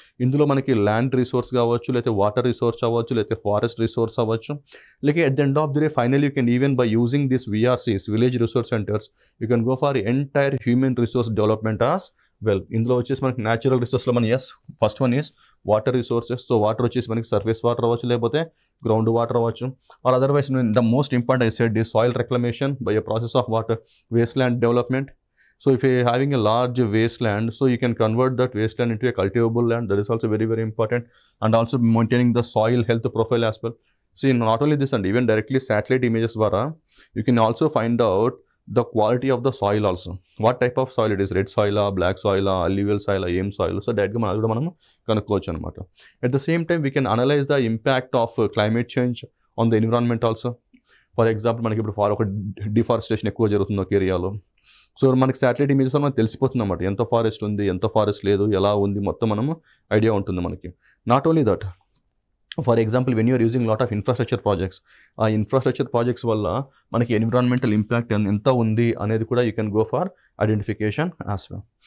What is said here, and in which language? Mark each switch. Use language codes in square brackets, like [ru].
[te] ఇందులో మనకి land resource కావచ్చు, లేకపోతే వాటర్ రిసోర్స్ అవ్వచ్చు, [en] లేకపోతే forest resource అవ్వచ్చు, లేక at the end of the day final you can even by using this VRCs, village resource centres, you can go for entire human resource development as well. [te] ఇందులో వచ్చేసి మనకి natural రిసోర్స్లో మన [en] First one is water resources. [te] So water వచ్చేసి మనకి surface water అవ్వచ్చు, [en] లేకపోతే ground water అవ్వచ్చు, or otherwise the most important I said is soil reclamation by a process of water, waste land development. So if you are having a large wasteland, so you can convert that wasteland into a cultivable land. That is also very important. And also maintaining the soil health profile as well. See, not only this, and even directly satellite images [te] vara, [en] you can also find out the quality of the soil also. What type of soil it is, red soil, black soil, alluvial soil, AM soil. So that [te] manam kanukochu anamata. [en] At the same time, we can analyze the impact of climate change on the environment also. [te] For example, మనకి ఇప్పుడు ఒక deforestation ఎక్కువ జరుగుతుంది ఒక ఏరియాలో. So మనకి satellite images మనకు తెలిసిపోతుంది అన్నమాట, ఎంత ఫారెస్ట్ ఉంది, ఎంత ఫారెస్ట్ లేదు, ఎలా ఉంది, మొత్తం మనము ఐడియా ఉంటుంది మనకి. [en] not only that, for example when you're using lot of infrastructure projects, [te] ఆ ఇన్ఫ్రాస్ట్రక్చర్ ప్రాజెక్ట్స్ వల్ల మనకి ఎన్విరాన్మెంటల్ ఇంపాక్ట్ ఎంత ఉంది అనేది కూడా [en] You can go for identification as well.